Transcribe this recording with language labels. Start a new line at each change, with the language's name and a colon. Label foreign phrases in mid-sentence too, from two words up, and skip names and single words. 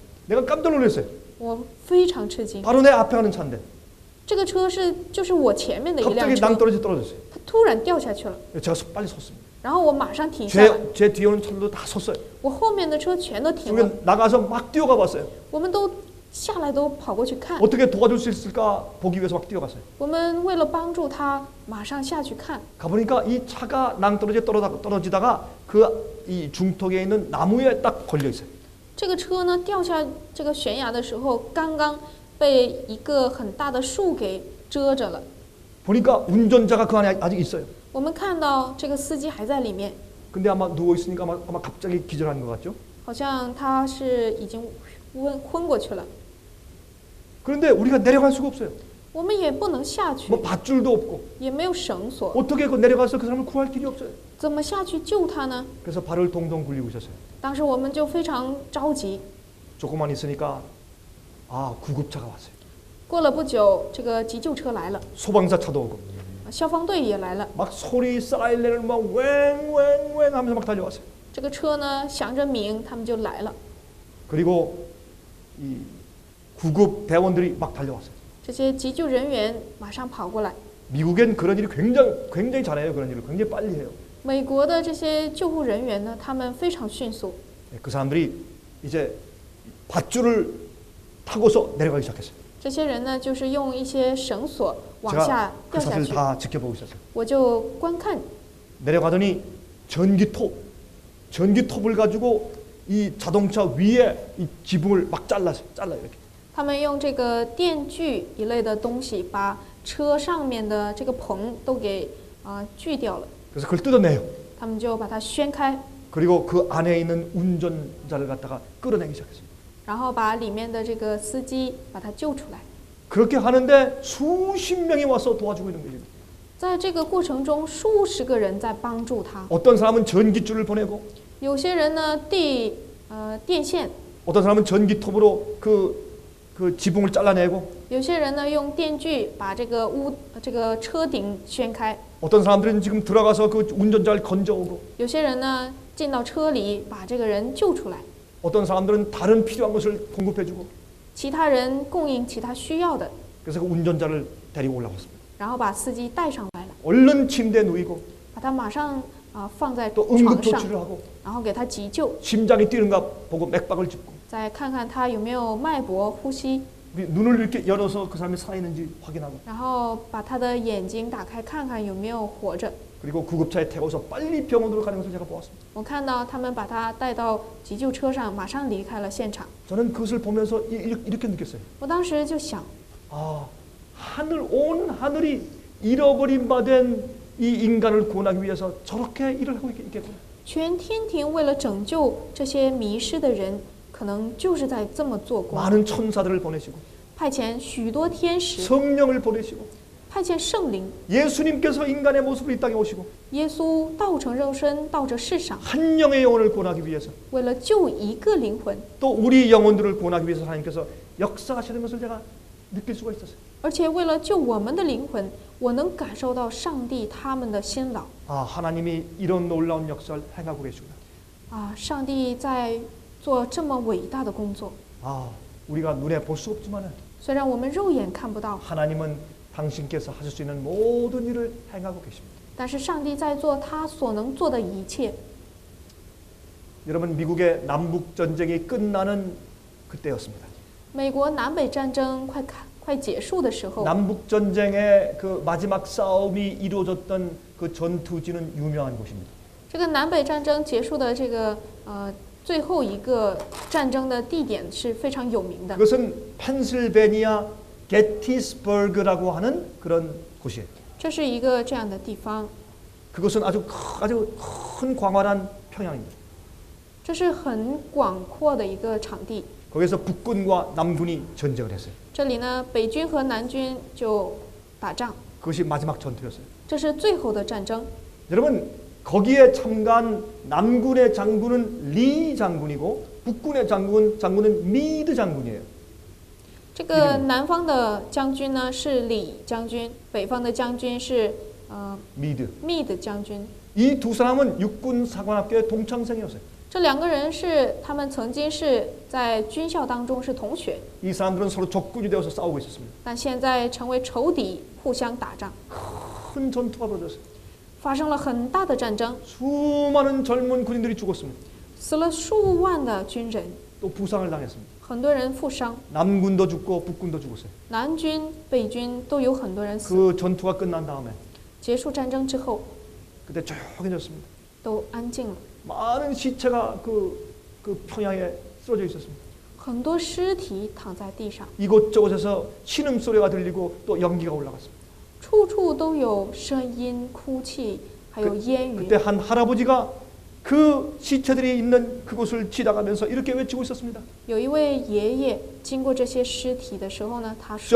Korean: 내가 깜짝 놀랐어요.
Chinese: 我非常吃惊。
Korean: 바로 내 앞에 가는 차인데
Chinese: 这个车就是我前面的一辆
Korean: 갑자기
Chinese: 车，
Korean: 낭떠러지에 떨어졌어요.
Chinese: 它突然掉下去了，
Korean: 제가 빨리 섰습니다.
Chinese: 然后我马上停下来，
Korean: 제 뒤에 오는 차들도 다 섰어요.
Chinese: 我后面的车全都停了，
Korean: 저기 나가서 막 뛰어가 봤어요.
Chinese: 我们都下来都跑过去看，
Korean: 어떻게 도와줄 수 있을까 보기 위해서 막 뛰어갔어요.
Chinese: 我们为了帮助他，马上下去看。
Korean: 가보니까 이 차가 낭떠러지에 떨어지다가 그 이 중턱에 있는 나무에 딱 걸려 있어요.
Chinese: 这个车呢掉下这个悬崖的时候，刚刚被一个很大的树给遮着了。
Korean: 보니까 운전자가 그 안에 아직 있어요.
Chinese: 我们看到这个司机还在里面，
Korean: 근데 아마 누워 있으니까 아마 갑자기 기절한 것 같죠.
Chinese: 好像他是已经昏过去了。
Korean: 그런데 우리가 내려갈 수가 없어요.
Chinese: 我们也不能下去，
Korean: 뭐 밧줄도 없고
Chinese: 也没有绳索，
Korean: 어떻게 그 내려가서 그 사람을 구할 길이 없어요.
Chinese: 怎么下去救他呢？
Korean: 그래서 발을 동동 굴리고 있었어요.
Chinese: 当时我们就非常着急。
Korean: 조금만 있으니까 구급차가 왔어요.
Chinese: 过了不久，这个急救车来了，
Korean: 소방사 차도 오고
Chinese: 消防队也来了。
Korean: 막 소리 사이렌을 막 왱왱왱 하면서 막 달려왔어요.
Chinese: 这个车呢响着鸣，他们就来了。
Korean: 그리고 이 구급 대원들이 막 달려왔어요.
Chinese: 这些急救人员马上跑过来。
Korean: 미국엔 그런 일이 굉장히 잘해요. 그런 일을 굉장히 빨리 해요.
Chinese: 美国的这些救护人员呢，他们非常迅速。
Korean: 그 사람들이 이제 밧줄을 타고서 내려가기 시작했어요.
Chinese: 这些人呢，就是用一些绳索往
Korean: 제가
Chinese: 下
Korean: 그
Chinese: 掉下
Korean: 사실을
Chinese: 去。
Korean: 다 지켜보고 있었어요.
Chinese: 我就观看，
Korean: 내려가더니 전기톱을 가지고 이 자동차 위에 이 지붕을 막 잘라 이렇게.
Chinese: 他们用这个电锯一类的东西，把车上面的这个棚都给锯掉了。
Korean: 그래서 그걸 뜯어내요.
Chinese: 他们就把它掀开，
Korean: 그리고 그 안에 있는 운전자를 갖다가 끌어내기 시작했어요.
Chinese: 然后把里面的这个司机把他救出来。
Korean: 그렇게 하는데 수십 명이 와서 도와주고 있는 거예요.
Chinese: 在这个过程中，数十个人在帮助他。
Korean: 어떤 사람은 전기줄을 보내고
Chinese: 有些人呢电线，
Korean: 어떤 사람은 전기톱으로 그 지붕을 잘라내고
Chinese: 有些人呢用电锯把这个车顶掀开，
Korean: 어떤 사람들은 지금 들어가서 그 운전자를 건져오고
Chinese: 有些人呢进到车里把这个人救出来，
Korean: 어떤 사람들은 다른 필요한 것을 공급해주고
Chinese: 其他人供应其他需要的，
Korean: 그래서 그 운전자를 데리고 올라왔습니다.
Chinese: 然后把司机带上来了，
Korean: 얼른 침대에 누이고
Chinese: 把他马上放在
Korean: 또
Chinese: 床上，
Korean: 응급조치를 하고
Chinese: 然后给他急救，
Korean: 심장이 뛰는가 보고 맥박을 짚고
Chinese: 再看看他有没有脉搏、呼吸，
Korean: 우리 눈을 이렇게 열어서 그 사람이 살아있는지 확인하고
Chinese: 然后把他的眼睛打开，看看有没有活着。
Korean: 그리고 구급차에 태워서 빨리 병원으로 가는 것을 제가 보았습니다.
Chinese: 我看到他们把他带到急救车上，马上离开了现场。
Korean: 저는 그것을 보면서 이렇게 느꼈어요.
Chinese: 我当时就想，
Korean: 온 하늘이 잃어버린 바 된 이 인간을 구원하기 위해서 저렇게 일을 하고 있겠구나.
Chinese: 全天庭为了拯救这些迷失的人，可能就是在这么做工。
Korean: 많은 천사들을 보내시고
Chinese: 派遣许多天使，
Korean: 성령을 보내시고
Chinese: 派遣圣灵，
Korean: 예수님께서 인간의 모습으로 이 땅에 오시고
Chinese: 耶稣道成肉身到这世上，
Korean: 한 영의 영혼을 구원하기 위해서
Chinese: 为了救一个灵魂，
Korean: 또 우리 영혼들을 구원하기 위해서 하나님께서 역사하시는 것을 제가 느낄 수가 있었어요.
Chinese: 而且为了救我们的灵魂，我能感受到上帝他们的辛劳。
Korean: 하나님이 이런 놀라운 역사를 행하고 계시구나.
Chinese: 上帝在做这么伟大的工作。
Korean: 우리가 눈에 볼 수 없지만은
Chinese: 虽然我们肉眼看不到，
Korean: 하나님은 당신께서 하실 수 있는 모든 일을 행하고 계십니다.
Chinese: 但是上帝在做他所能做的一切。
Korean: 여러분 미국의 남북 전쟁이 끝나는 그때였습니다.
Chinese: 美国南北战争快结束的时候，
Korean: 남북 전쟁의 그 마지막 싸움이 이루어졌던 그 전투지는 유명한 곳입니다.
Chinese: 这个南北战争结束的这个最后一个战争的地点是非常有名的。
Korean: 그것은 펜실베니아 게티스버그라고 하는 그런 곳이에요.
Chinese: 这是一个这样的地方，
Korean: 그것은 아주 큰 광활한 평양입니다.
Chinese: 这是很广阔的一个场地。
Korean: 거기서 북군과 남군이 전쟁을 했어요.
Chinese: 这里呢，北军和南军就打仗，
Korean: 그것이 마지막 전투였어요.
Chinese: 这是最后的战争。
Korean: 여러분 거기에 참가한 남군의 장군은 리 장군이고 북군의 장군은 미드 장군이에요.
Chinese: 这个南方的将军呢是李将军，北方的将军是密的将军。
Korean: 이 두 사람은 육군 사관학교의 동창생이었어요.
Chinese: 这两个人是他们曾经是在军校当中是同学，
Korean: 이 사람들은 서로 적군이 되어서 싸우고 있었습니다.
Chinese: 但现在成为仇敌，互相打仗，
Korean: 큰 전투가 벌어졌어요.
Chinese: 发生了很大的战争，
Korean: 수많은 젊은 군인들이 죽었습니다.
Chinese: 死了数万的军人，
Korean: 또 부상을 당했습니다.
Chinese: 很多人负伤，
Korean: 남군도 죽고 북군도 죽었어요.
Chinese: 南军、北军都有很多人死。
Korean: 그 전투가 끝난 다음에
Chinese: 结束战争之后，
Korean: 그때 조용해졌습니다.
Chinese: 都安静了，
Korean: 많은 시체가 그 평양에 쓰러져 있었습니다.
Chinese: 很多尸体躺在地上，
Korean: 이곳저곳에서 신음소리가 들리고 또 연기가 올라갔습니다.
Chinese: 处处都有声音、哭泣，还有烟云。
Korean: 그때 한 할아버지가 그 시체들이 있는 그곳을 지나가면서 이렇게 외치고 있었습니다.
Chinese: 有一位爷爷经过这些尸体的时候呢，他说